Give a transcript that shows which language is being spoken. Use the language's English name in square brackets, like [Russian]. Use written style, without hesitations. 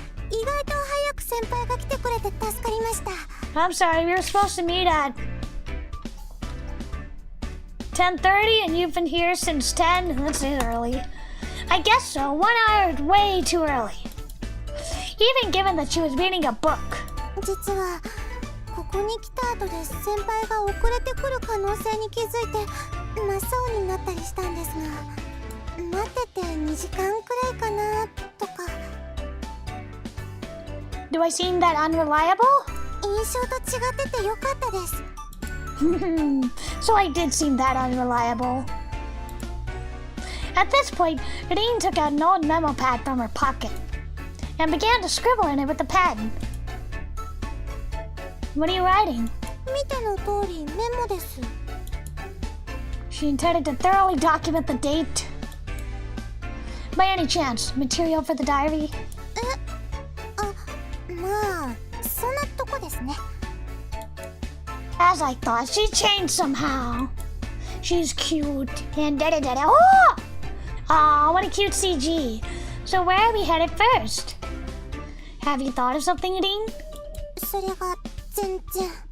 [Japanese] 意外と早く先輩が来てくれて助かりました [English] I'm sorry, we were supposed to meet at 10:30 and you've been here since 10? That's early. I guess so. 1 hour is way too early. Even given that she was reading a book. [Japanese] 実はここに来た後で先輩が遅れてくる可能性に気づいて真っ青になったりしたんですが待ってて2時間くらいかなとか [English] Do I seem that unreliable? [Japanese] 印象と違っててよかったです [English] So I did seem that unreliable. At this point, Rin took out an old memo pad from her pocket and began to scribble in it with a pen. What are you writing? [Japanese] 見ての通りメモです [English] She intended to thoroughly document the date. By any chance, material for the diary? [Japanese] まあそんなとこですね [English] As I thought, she changed somehow. She's cute and da-da-da-da. Oh! Aw, what a cute CG. So where are we headed first? Have you thought of something, Rin? [Japanese] それが全然